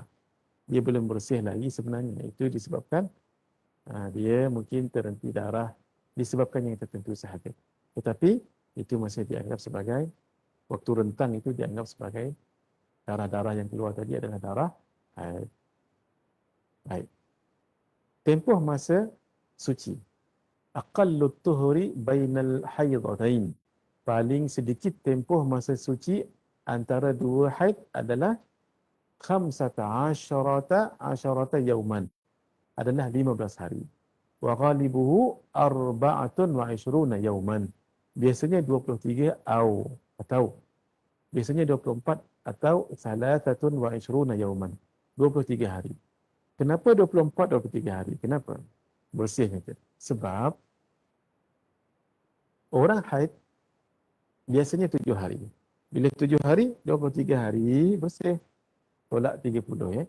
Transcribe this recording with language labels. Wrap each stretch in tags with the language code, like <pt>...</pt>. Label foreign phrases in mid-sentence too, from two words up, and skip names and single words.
<ms>Dia belum bersih lagi sebenarnya. Itu disebabkan dia mungkin terhenti darah disebabkan yang tertentu sahaja. Tetapi itu masih dianggap sebagai waktu rentang, itu dianggap sebagai darah-darah yang keluar tadi adalah darah haid. Baik. Tempoh masa suci.</ms> <ar>أقل الطهر بين الحيضتين.</ar> <ms>Paling sedikit tempoh masa suci antara dua haid adalah 15 yauman. Adalah 15 hari.</ms> <ar>وغالبه 24 يوما.</ar> <ms>Biasanya 23 atau biasanya 24 atau 23 yauman. 23 hari. Kenapa 24, 23 hari? Kenapa? Bersihnya tu. Sebab orang haid biasanya 7 hari. Bila 7 hari, 23 hari bersih. Tolak 30 ya.</ms>